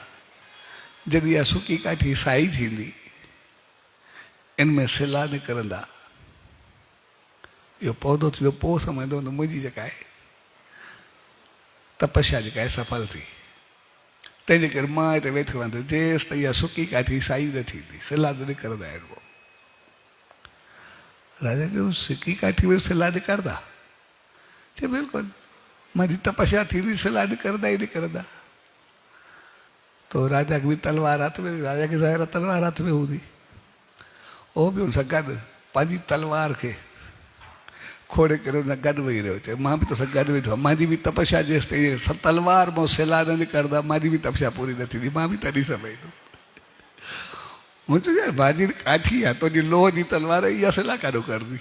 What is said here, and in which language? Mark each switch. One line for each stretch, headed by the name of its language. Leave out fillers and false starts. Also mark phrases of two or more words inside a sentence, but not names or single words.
Sindhi: जॾहिं इहा सुकी काठी साई थींदी इन में सिला निकिरंदा इहो पौधो थींदो पोइ सम्झंदो त मुंहिंजी जेका आहे तपस्या जेका आहे सफल थी। तंहिंजे करे मां हिते वेठो रहंदो जेसि ताईं इहा सुकी काठी साई न थींदी सिला न निकिरंदा आहिनि। राजा जो सुकी काठी में सिला निकिरंदा चए बिल्कुलु मुंहिंजी तपस्या थींदी सिला निकिरंदा ई निकिरंदा।
Hindi: तो राजा की भी तलवार हाथ में राजा की ज़ाहिर तलवार हाथ में
Sindhi: हूंदी उहो बि हुन सां गॾु पंहिंजी तलवार खे खोड़े करे हुन सां गॾु वेही रहियो। चए मां बि तोसां गॾु वेठो आहियां मुंहिंजी बि तपस्या जेसि ताईं तलवार मां सिला न निकिरंदा मुंहिंजी बि तपस्या पूरी न थींदी मां बि तॾहिं सम्झंदुमि। मूं चयो यार मुंहिंजी काठी आहे तुंहिंजी लोह जी तलवार इहा सिला काॾो करंदी।